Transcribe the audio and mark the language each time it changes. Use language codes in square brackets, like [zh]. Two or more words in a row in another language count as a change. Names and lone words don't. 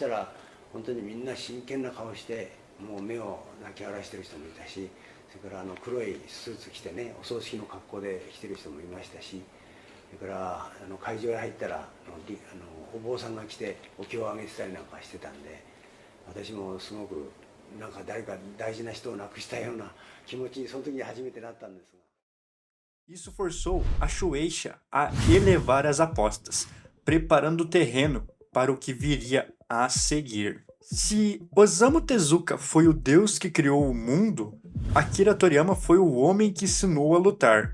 [ja] ら本当にみんな真剣な顔してもう目を泣き荒らしてる人もいたし、それから黒いスーツ着てね、お葬式の格好で来てる人もいましたし、それから会場へ入ったらお坊さんが来てお経をあげてたりなんかしてたんで、私もすごくなんか誰か大事な人を亡くしたような気持ちにその時に初めてなったんですが。 [pt] Isso forçou a Shueisha a elevar as apostas, preparando o terreno para o que viria a seguir. Se Osamu Tezuka foi o deus que criou o mundo, Akira Toriyama foi o homem que ensinou a lutar.